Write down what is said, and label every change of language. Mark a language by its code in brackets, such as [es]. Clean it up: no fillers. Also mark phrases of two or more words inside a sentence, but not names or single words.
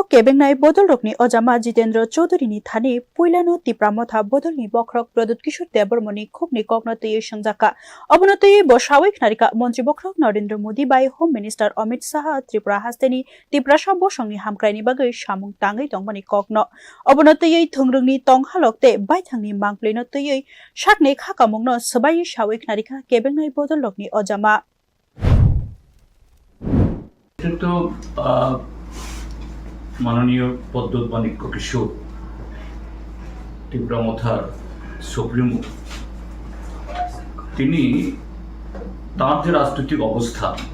[trp] kebengnai bodolokni ojama Jitendra Chaudhary ni thani puilano tipramotha bodolni bokrok Pradut Kishore Debormoni khokni kokno tei sangjaka obonotei bo saboik narika mantri bokrok Narendra Modi bai [en] Home Minister [trp] Amit Shah Tripura hasteni Tiprasa bosongni hamkraini bagai samung tangai tongmani kokno obonotei thungrungni tong halokte baithangni mangpleino tei sakne khakamungno sabai saboik narika kebengnai bodolokni ojama [bn] মাননীয় পদ্মত মাণিক্য কিশোর ত্রিপুরা মথার সুপ্রিমো তিনি তার যে রাজনৈতিক অবস্থা